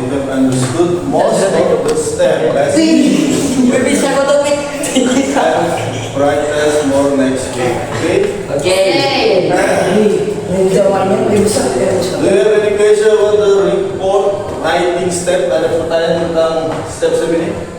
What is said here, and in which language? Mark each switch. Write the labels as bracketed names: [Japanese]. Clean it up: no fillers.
[English] You have understood most of the steps. bisa kutubit. Practice more next week. Okay. [Indonesian] Ini jawabannya lebih besar. [English] Do you have any question about the report writing step? [Indonesian] Ada pertanyaan tentang step ini?